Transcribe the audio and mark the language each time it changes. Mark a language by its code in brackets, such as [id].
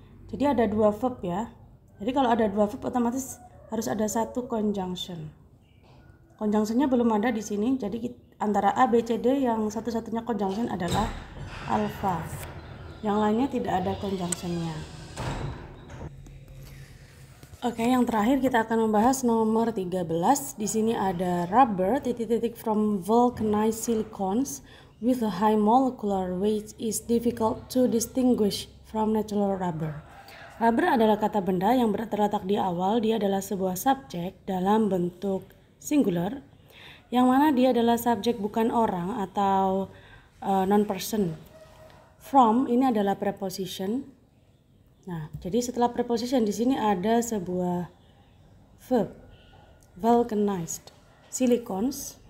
[id] Jadi ada dua verb ya. Jadi kalau ada dua verb otomatis harus ada satu conjunction. Conjunctionnya belum ada di sini. Jadi antara A, B, C, D yang satu-satunya conjunction adalah alpha. Yang lainnya tidak ada conjunctionnya. Oke, yang terakhir kita akan membahas nomor 13. Di sini ada [en] rubber from vulcanized silicones with a high molecular weight is difficult to distinguish from natural rubber. [id] Rubber adalah kata benda yang terletak di awal. Dia adalah sebuah subjek dalam bentuk singular, yang mana dia adalah subjek bukan orang atau non-person. From ini adalah preposition. Nah, jadi setelah preposition di sini ada sebuah verb, vulcanized silicones.